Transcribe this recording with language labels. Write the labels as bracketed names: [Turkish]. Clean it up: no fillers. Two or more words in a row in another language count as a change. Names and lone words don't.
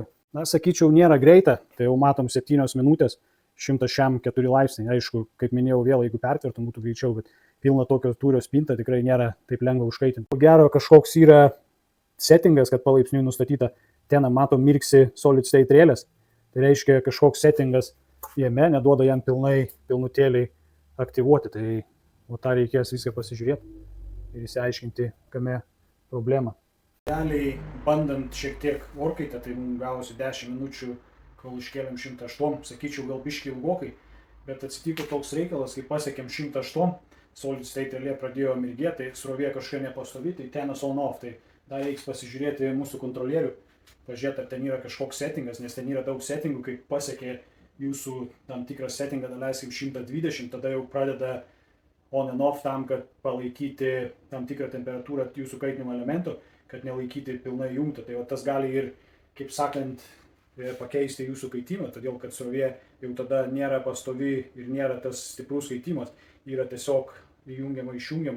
[Lithuanian] Sakyčiau, nėra greita, tai jau matom 7 minutės, 104 laipsniai. Aišku, kaip minėjau, vėl jeigu pertvertum būtų greičiau, bet pilna tokio tūrio spinta tikrai nėra taip lengva užkaitinti. Po gero kažkoks yra settingas, kad palaipsniui nustatyta, ten matom mirksi [English] solid state [Lithuanian] rėlės. Tai reiškia, kažkoks settingas jame neduoda jam pilnutėliai aktyvuoti. Tai tą reikės viską pasižiūrėti ir įsiaiškinti, kame problema. Realiai bandant šiek tiek orkaitę, tai mums gavosi 10 minučių, kol iškėlėm 108, sakyčiau, gal biškį ilgokai, bet atsitiko toks reikalas, kai pasiekėm 108, [English] solid state [Lithuanian] rėlė pradėjo mirgėti, tai srovė kažkokia nepastovi, tai tenas [English] on off, [Lithuanian] tai dar reiks pasižiūrėti mūsų kontrolierių, pažiūrėti, ar ten yra kažkoks settingas, nes ten yra daug settingų, kai pasiekė jūsų tam tikrą settingą, daleiskim 120, tada jau pradeda [English] on and off [Lithuanian] tam, kad palaikyti tam tikrą temperatūrą jūsų kaitinimo elemento, kad nelaikyti pilnai jungtą. Tai tas gali ir, kaip sakant, pakeisti jūsų kaitimą, todėl kad srovė jau tada nėra pastovi ir nėra tas stiprus kaitimas, yra tiesiog įjungiama, išjungiama.